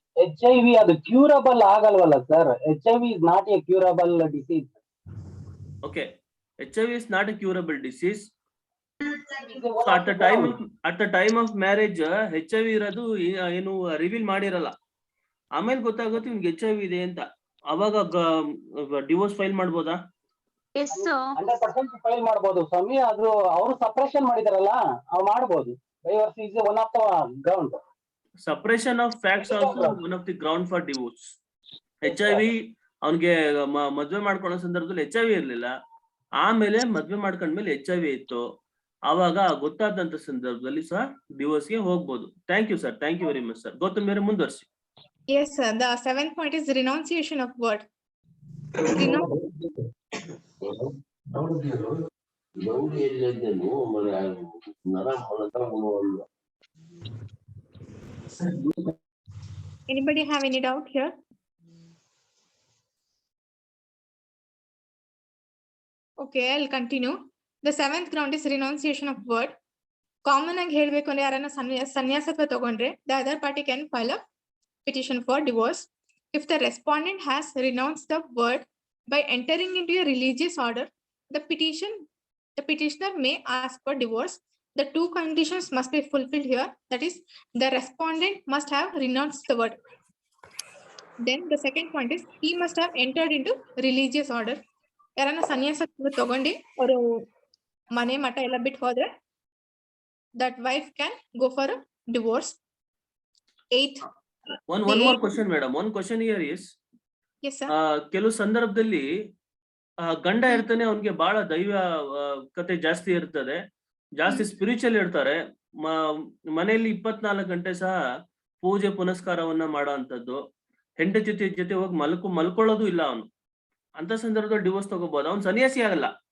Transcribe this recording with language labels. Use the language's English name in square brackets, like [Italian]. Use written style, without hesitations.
[Kannada] HIV ಅದು curable ಆಗಲ್ವಲ್ಲ sir? [English] HIV is not a curable disease. Okay, HIV is not a curable disease. So at the time of marriage HIV [Kannada] ಇರೋದು ಏನು reveal ಮಾಡಿರಲ್ಲ. ಆಮೇಲೆ ಗೊತ್ತಾಗುತ್ತೆ ಇವ್ನಿಗೆ HIV ಇದೆ ಅಂತ. ಅವಾಗ ಡಿವೋರ್ಸ್ ಫೈಲ್ ಮಾಡ್ಬೋದಾ? [English] Yes, sir. [Kannada] 100% ಫೈಲ್ ಮಾಡಬಹುದು ಸ್ವಾಮಿ. ಅದು ಅವರು ಸಪರೇಷನ್ ಮಾಡಿದಾರಲ್ಲ, ಅವ್ ಮಾಡಬಹುದು. [English] Divorce is one of the ground. Suppression of facts also one of the ground for divorce. [Kannada] HIV ಅವನಿಗೆ ಮದ್ವೆ ಮಾಡ್ಕೊಳ್ಳೋ ಸಂದರ್ಭದಲ್ಲಿ HIV ಇರ್ಲಿಲ್ಲ, ಆಮೇಲೆ ಮದ್ವೆ ಮಾಡ್ಕೊಂಡ್ಮೇಲೆ HIV ಇತ್ತು, ಆವಾಗ ಗೊತ್ತಾದಂತ ಸಂದರ್ಭದಲ್ಲಿ ಸಹ ಡಿವೋರ್ಸ್ಗೆ ಹೋಗ್ಬೋದು. [English] Thank you sir, thank you very much sir. Gautam [Kannada] ಬೇರೆ ಮುಂದುವರಿಸಿ. [English] Yes, sir. The seventh point is renunciation of word. Anybody have any doubt here? Okay, I'll continue. The seventh ground is renunciation of word. Common [Kannada] ಆಗಿ ಹೇಳ್ಬೇಕು ಅಂದ್ರೆ ಯಾರನ್ನ ಸನ್ಯಾಸತ್ವ ತಗೊಂಡ್ರೆ [English] the other party can file a petition for divorce. If the respondent has renounced the word by entering into a religious order, the petitioner may ask for divorce. The two conditions must be fulfilled here. That is, the respondent must have renounced the word. Then the second point is he must have entered into religious order. [Kannada] ಯಾರನ್ನ ಸನ್ಯಾಸತ್ವ ತಗೊಂಡು ಅವರು ಮನೆ ಮಠ ಎಲ್ಲ ಬಿಟ್ಟು ಹೋದ್ರೆ [English] that wife can go for a divorce. Eighth. One more question, madam. One question here is, Yes, sir. [Kannada] ಕೆಲವು ಸಂದರ್ಭದಲ್ಲಿ ಗಂಡ ಇರ್ತಾನೆ, ಅವನಿಗೆ ಬಹಳ ದೈವ ಕತೆ ಜಾಸ್ತಿ ಇರ್ತದೆ, ಜಾಸ್ತಿ ಸ್ಪಿರಿಚುವಲ್ ಇರ್ತಾರೆ, ಮನೆಯಲ್ಲಿ 24 ಗಂಟೆ ಸಹ ಪೂಜೆ ಪುನಸ್ಕಾರವನ್ನ ಮಾಡೋ ಅಂತದ್ದು, ಹೆಂಡತಿ ಜೊತೆ ಹೋಗಿ ಮಲ್ಕೊಳ್ಳೋದು ಇಲ್ಲ ಅವನು. ಅಂತ ಸಂದರ್ಭದಲ್ಲಿ ಡಿವೋರ್ಸ್ ತಗೋಬಹುದು. ಅವ್ನು ಸನ್ಯಾಸಿ ಆಗಲ್ಲ,